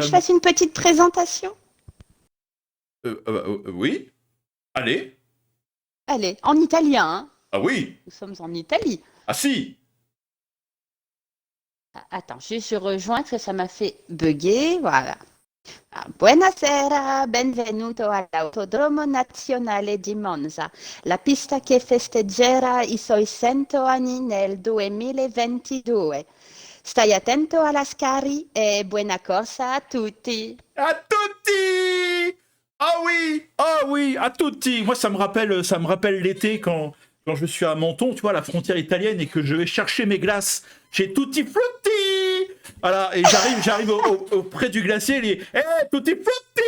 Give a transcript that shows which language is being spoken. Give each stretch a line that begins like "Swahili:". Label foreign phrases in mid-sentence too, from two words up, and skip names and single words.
French: que je fasse une petite présentation? Oui. Allez. Allez, en italien, hein. Ah oui. Nous sommes en Italie.
Italian: Ah si.
French: Attends, je rejoins parce que ça m'a fait bugger, voilà.
Italian: Buonasera, benvenuto all'Autodromo Nazionale di Monza, la pista che festeggerà i suoi 100 anni nel 2022. Stai attento alla Scari e buona corsa a tutti. À tutti.
French: Ah oui,
Italian: à tutti.
French: Moi, ça me rappelle l'été quand je suis à Menton, tu vois, la frontière italienne, et que je vais chercher mes glaces chez Tutti Frutti. Voilà, et j'arrive auprès du glacier, et il dit hey, Tutti Frutti.